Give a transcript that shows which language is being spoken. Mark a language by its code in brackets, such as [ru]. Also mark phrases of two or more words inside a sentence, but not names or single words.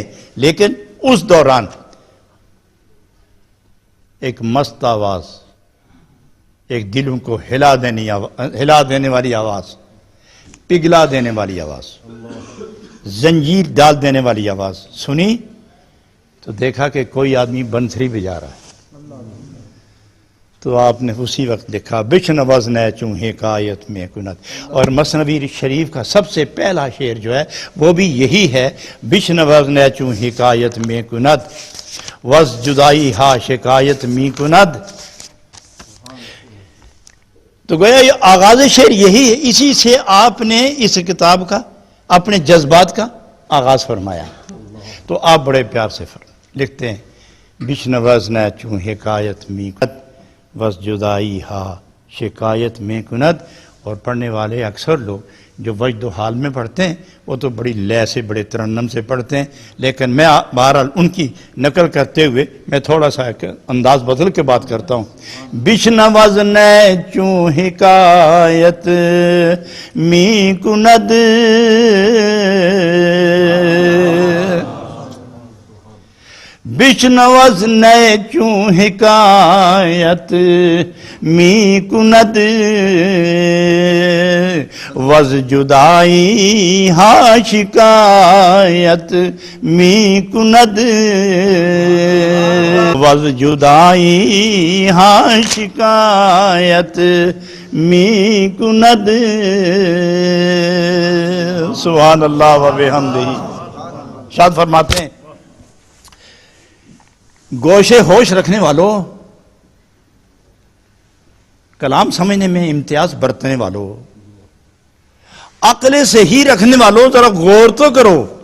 [ur] لیکن اس دوران ایک مست آواز, ایک دلوں کو ہلا دینے والی آواز, پگھلا دینے والی آواز, زنجیر ڈال دینے والی آواز سنی تو دیکھا کہ کوئی آدمی بنسری بجا رہا ہے. تو آپ نے اسی وقت لکھا [fa] بشنوز نے چوں حکایت میں کنت. [ur] اور مثنوی شریف کا سب سے پہلا شعر جو ہے وہ بھی یہی ہے, [fa] بشنوز نے چوں حکایت میں کنت وز جدائی ہا شکایت می کند. [ur] تو گویا یہ آغاز شعر یہی ہے, اسی سے آپ نے اس کتاب کا اپنے جذبات کا آغاز فرمایا. تو آپ بڑے پیار سے لکھتے ہیں [fa] بشنوز نے چوں حکایت می کند وز جدائی ہا شکایت میں کند. [ur] اور پڑھنے والے اکثر لوگ جو وجد و حال میں پڑھتے ہیں وہ تو بڑی لے سے بڑے ترنم سے پڑھتے ہیں, لیکن میں بہرحال ان کی نقل کرتے ہوئے میں تھوڑا سا انداز بدل کے بات کرتا ہوں. [fa] بشنوز نے چوں حکایت می کند بشنوز نے چوں حکایت می کند وز جدائی ہا شکایت می کند وز جدائی ہا شکایت می کند. [ar] سبحان اللہ و بحمدہ. [ur] شاد فرماتے ہیں گوشے ہوش رکھنے والوں, کلام سمجھنے میں امتیاز برتنے والوں, عقل صحیح رکھنے والوں, ذرا غور تو کرو.